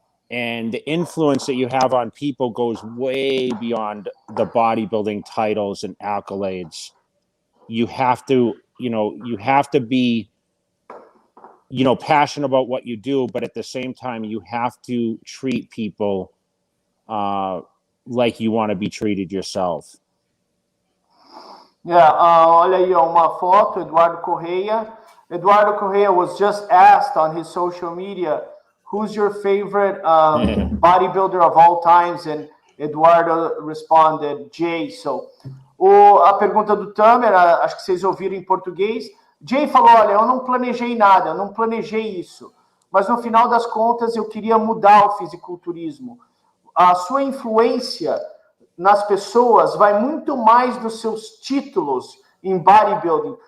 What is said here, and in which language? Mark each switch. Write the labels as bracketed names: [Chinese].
[English] And the influence that you have on people goes way beyond the bodybuilding titles and accolades. You have to be, you know, passionate about what you do, but at the same time, you have to treat people like you want to be treated yourself. [Portuguese] Yeah, olha aí uma foto, Eduardo Correia. [English] Eduardo Correia was just asked on his social media, who's your favorite bodybuilder of all times? And Eduardo responded, Jay. [Portuguese] So, a pergunta do Tamer, acho que vocês ouviram em português. Jay falou, olha, eu não planejei nada, eu não planejei isso. Mas no final das contas, eu queria mudar o fisiculturismo. A sua influência nas pessoas vai muito mais dos seus títulos em bodybuilding.